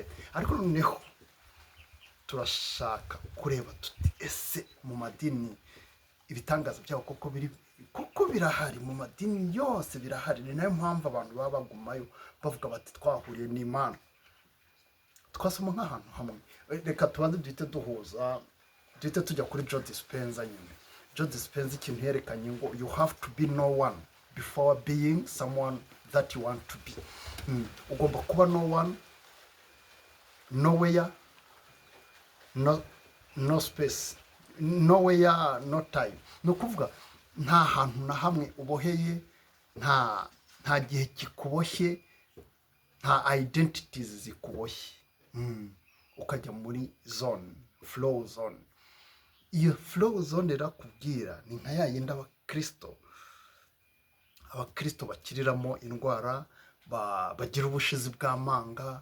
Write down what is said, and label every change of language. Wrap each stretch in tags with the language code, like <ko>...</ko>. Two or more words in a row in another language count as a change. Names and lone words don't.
<rw>Ariko noneho turashaka kureba tuti ese mu madini ibitangaza byabo koko birahari, mu madini yose birahari. Ni nayo mpamvu abantu baba bagumayo bavuga bati twahuriye n'Imana, twasoma nk'ahantu hamwe. Reka tubanze duhite duhuza, duhite tujya kuri Joe Dispenza nyine.</rw> <en>Joe Dispenza</en> <rw>ikintu yerekanye ngo</rw> <en>you have to be no one before being someone that you want to be.</en> <rw>Ugomba kuba</rw> <en>no one, nowhere, no space, nowhere, no time.</en> <rw>Ni ukuvuga nta hantu na hamwe uboheye, nta gihe kikuboshye, nta identities zikuboshye. Ukajya muri zone,</rw> <en>flow zone.</en> <rw>Iyo</rw> <en>flow zone</en> <rw>irakubwira ni nka yayindi abakristo bakiriramo indwara, bagira ubushizi bw'amanga.</rw>